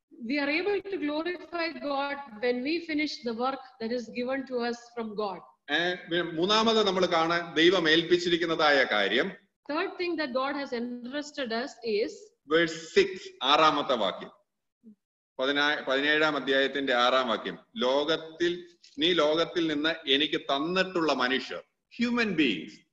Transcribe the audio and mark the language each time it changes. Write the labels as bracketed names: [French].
[English] We are able to glorify God when we finish the work that is given to us from God. [Malayalam] മൂന്നാമത് നമ്മൾ കാണാൻ ദൈവം ഏൽപ്പിച്ചിരിക്കുന്നതായ കാര്യം, [English] third thing that God has entrusted us is [Malayalam] verse 6, 6-ാമത്തെ വാക്യം, 17-ാം അധ്യായത്തിന്റെ 6-ാം വാക്യം, നീ ലോകത്തിൽ നിന്ന് എനിക്ക് തന്നിട്ടുള്ള മനുഷ്യർ, [English] Human beings.